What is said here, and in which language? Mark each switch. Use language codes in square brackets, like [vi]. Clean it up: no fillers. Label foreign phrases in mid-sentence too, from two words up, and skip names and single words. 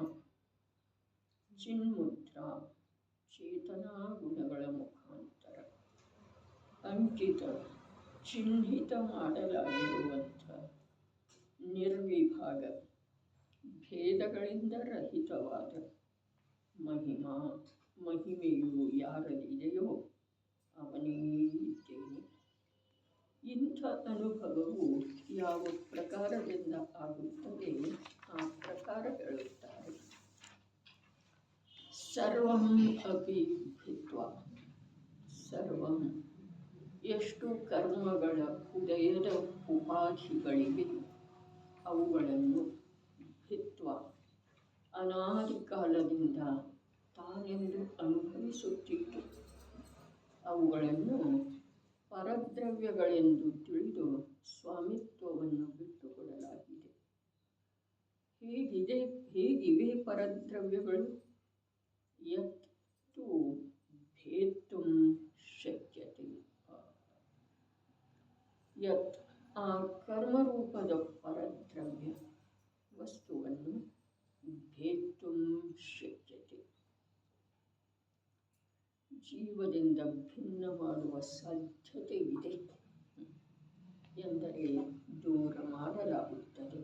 [kn] ಚಿನ್ಮುದ್ರಾ ಚೇತನಾ ಗುಣಗಳ ಮುಖಾಂತರ ಅಂಕಿತ ಚಿಹ್ನಿತ ಮಾಡಲಾಗಿರುವಂಥ ನಿರ್ವಿಭಾಗ ಭೇದಗಳಿಂದ ರಹಿತವಾದ ಮಹಿಮಾ ಮಹಿಮೆಯು ಯಾರಲ್ಲಿದೆಯೋ ಅವನೇ ಇದ್ದೇನೆ. ಇಂಥ ಅನುಭವವು ಯಾವ ಪ್ರಕಾರದಿಂದ ಆಗುತ್ತದೆ ಆ ಪ್ರಕಾರ ಹೇಳುತ್ತಾರೆ. [sa] ಸರ್ವಂ ಅಪಿ ಭಿತ್ವ. [kn] ಸರ್ವಂ ಎಷ್ಟು ಕರ್ಮಗಳ ಉದಯದ ಉಪಾಧಿಗಳಿವೆ ಅವುಗಳನ್ನು ಭಿತ್ವ ಅನಾದಿ ಕಾಲದಿಂದ ತಾನೆಂದು ಅನುಭವಿಸುತ್ತಿತ್ತು ಅವುಗಳನ್ನು ಪರದ್ರವ್ಯಗಳೆಂದು ತಿಳಿದು ಸ್ವಾಮಿತ್ವವನ್ನು ಬಿಟ್ಟುಕೊಡಲಾಗಿದೆ. ಹೇಗಿವೆ ಪರದ್ರವ್ಯಗಳು? [sa] ಯತ್ ತು ಭೇತ್ತುಂ ಶಕ್ಯತೆ. [kn] ಯತ್ ಆ ಕರ್ಮರೂಪದ ಪರದ್ರವ್ಯ ವಸ್ತುವನ್ನು [sa] ಭೇತ್ತುಂ ಶಕ್ಯತೆ [kn] ಜೀವದಿಂದ ಭಿನ್ನ ಮಾಡುವ ಸಾಧ್ಯತೆಯಿದೆ ಎಂದರೆ ದೂರ ಮಾಡಲಾಗುತ್ತದೆ.